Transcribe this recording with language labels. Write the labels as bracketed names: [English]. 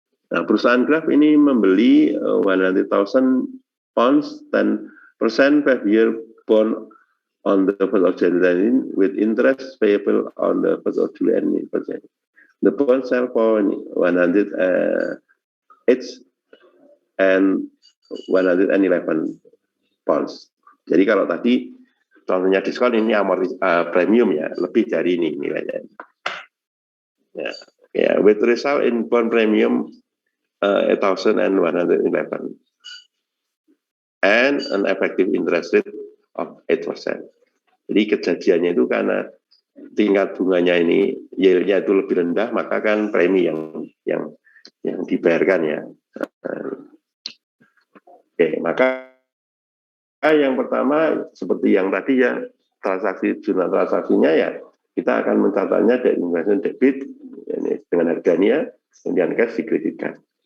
[Indonesian] Nah, perusahaan Graf ini membeli [English] 100,000 pounds 10% 5-year bond on the 1st of January with interest payable on the 1st of July. The bond sell for 100 and 111 pounds. [Indonesian] Jadi kalau tadi contohnya diskon ini premium ya, lebih dari ini nilainya. [English] Ya, with result in bond premium 8,111 and an effective interest rate of 8%. [Indonesian] Jadi kejadiannya itu karena tingkat bunganya ini yield-nya itu lebih rendah, maka kan premi yang dibayarkan ya. Oke, maka yang pertama seperti yang tadi ya, jurnal transaksinya ya, kita akan mencatatnya dari investment debit ini, dengan harganya, kemudian cash dikreditkan.